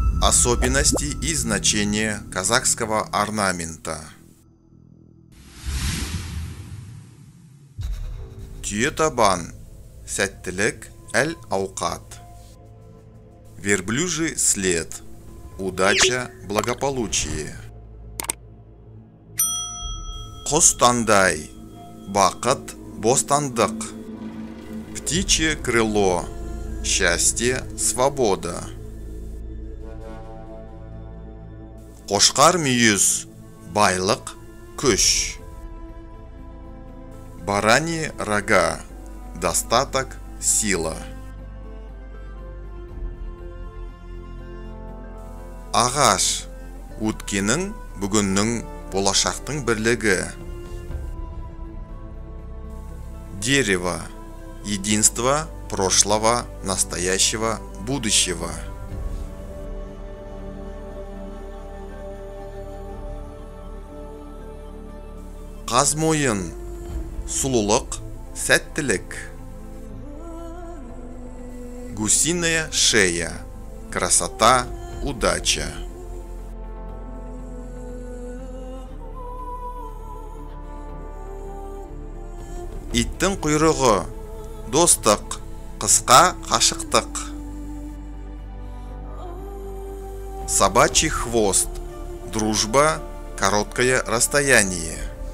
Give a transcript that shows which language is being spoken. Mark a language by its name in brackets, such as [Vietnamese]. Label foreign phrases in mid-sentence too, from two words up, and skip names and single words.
[Russian] Особенности и значения казахского орнамента. [Kazakh] Түйетабан, сәттілік, әл-ауқат. [Russian] Верблюжий след, удача, благополучие. [Kazakh] Құстандай, бақыт, бостандық. [Russian] Птичье крыло, счастье, свобода. [Kazakh] Қошқар мүйіз, байлық, күш. [Russian] Бараньи рога, достаток, сила. [Kazakh] Ағаш, өткенің, бүгіннің, болашақтың бірлігі. [Russian] Дерево, единство прошлого, настоящего, будущего. [Kazakh] Қазмойын, сұлулық, сәттілік. [Russian] Гусиная шея, красота, удача. [Kazakh] Иттің құйрығы, достық, қысқа қашықтық. [Russian] Собачий хвост, дружба, короткое расстояние.